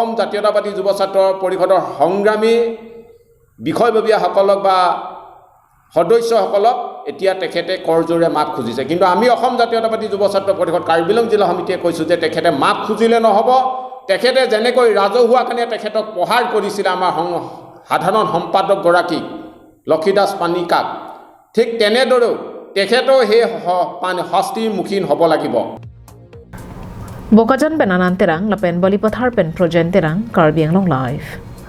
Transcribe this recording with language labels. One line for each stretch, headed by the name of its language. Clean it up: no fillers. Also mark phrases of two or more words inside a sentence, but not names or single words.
Assamese: জাতীয়তাবাদী যুৱ ছাত্ৰ পৰিষদৰ সংগ্ৰামী বিষয়ববীয়াসকলক বা সদস্যসকলক এতিয়া তেখেতে কৰজোৰে মাপ খুজিছে কিন্তু আমি অসম জাতীয়তাবাদী যুৱ ছাত্ৰ পৰিষদ কাৰ্বিআংলং জিলা সমিতিয়ে কৈছোঁ যে তেখেতে মাপ খুজিলে নহ'ব তেখেতে যেনেকৈ ৰাজহুৱা কাৰণে তেখেতক প্ৰহাৰ কৰিছিলে আমাৰ সাধাৰণ সম্পাদকগৰাকীক লক্ষীদাস পানিকাক ঠিক তেনেদৰেও তেখেতেও সেই শাস্তিৰ মুখীন হ'ব লাগিব
Karbi: Bokajan penanan terang lapen bali pathar pen projen terang Karbianglong live